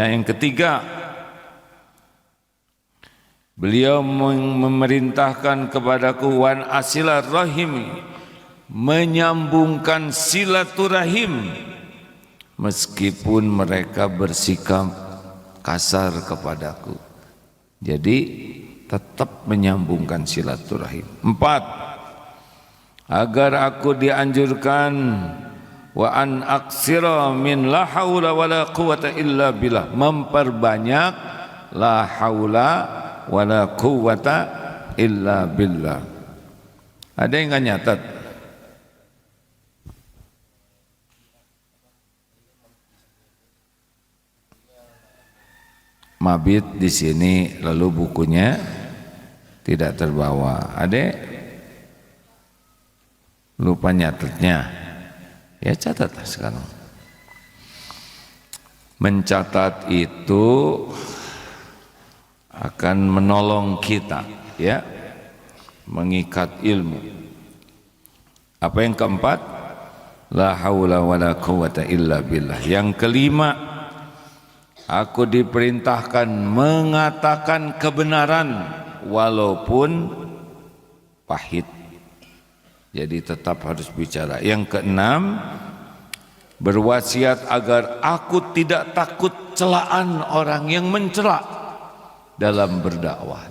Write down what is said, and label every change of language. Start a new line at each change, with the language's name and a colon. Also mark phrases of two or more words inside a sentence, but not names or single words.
Indonesian: Yang ketiga, beliau memerintahkan kepadaku
Arabic: وأن أصل الرحم,
Indonesian: menyambungkan silaturahim meskipun mereka bersikap kasar kepadaku. Jadi tetap menyambungkan silaturahim. 4, agar aku dianjurkan
Arabic: وأن أكثر من لا حول ولا قوة إلا بالله,
Indonesian: memperbanyak
Arabic: لا حول ولا قوة إلا بالله.
Indonesian: Ada yang enggak nyatat? Mabit di sini, lalu bukunya tidak terbawa. Adek lupa nyatetnya, ya catatlah sekarang. Mencatat itu akan menolong kita ya, mengikat ilmu. Apa yang keempat?
Arabic: لا حول ولا قوة إلا بالله.
Indonesian: Yang kelima, aku diperintahkan mengatakan kebenaran walaupun pahit. Jadi tetap harus bicara. Yang keenam, berwasiat agar aku tidak takut celaan orang yang mencela dalam berdakwah.